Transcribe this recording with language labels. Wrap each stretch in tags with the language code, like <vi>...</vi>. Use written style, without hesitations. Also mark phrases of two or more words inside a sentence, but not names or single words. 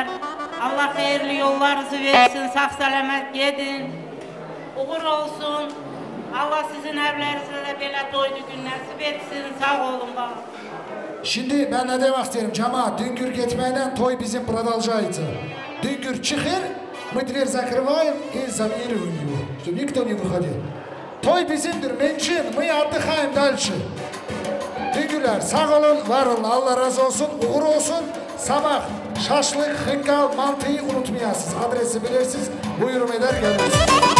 <tr>Allah hayırlı yollarınızı versin, sağ selamet gidin. Uğur olsun. Allah sizin evlerinizde de böyle doydu gün nasip etsin. Sağ olun bana. Şimdi ben ne demek isterim cemaat, Düngür gitmeyle toy bizim продолжается. Düngür çıkır,</tr> <ru>мы дверь закрываем и замириваем. Что никто не выходит.</ru> <tr>Toy bizimdir, mençin,</tr> <ru>мы отдыхаем дальше.</ru> <tr>Düngürler sağ olun, var olun, Allah razı olsun, uğur olsun. Sabah şaşlık, hınkal, mantıyı unutmayasınız. Adresi bilirsiniz, buyurun eder gelirsiniz.</tr>